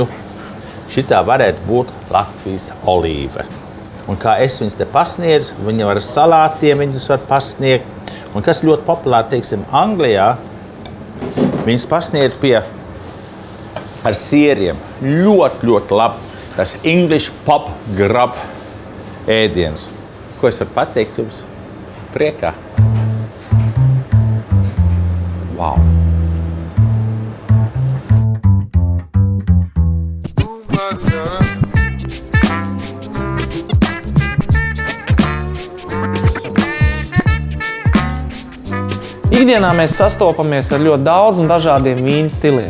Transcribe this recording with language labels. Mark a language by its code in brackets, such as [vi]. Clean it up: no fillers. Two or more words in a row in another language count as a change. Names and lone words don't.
[lv] Šitā varētu būt Latvijas olīve. Un kā es viņus te pasniedzu, viņi var ar salātiem viņus var pasniegt. Un kas ļoti populāri, teiksim, Anglijā, viņus pasniedz pie ar sieriem. Ļoti, ļoti labi. Tas [en] English pub grub [lv] ēdiens. Ko es varu pateikt jums? Priekā. Wow! Ikdienā mēs sastopamies ar ļoti daudz un dažādiem vīnu stiliem.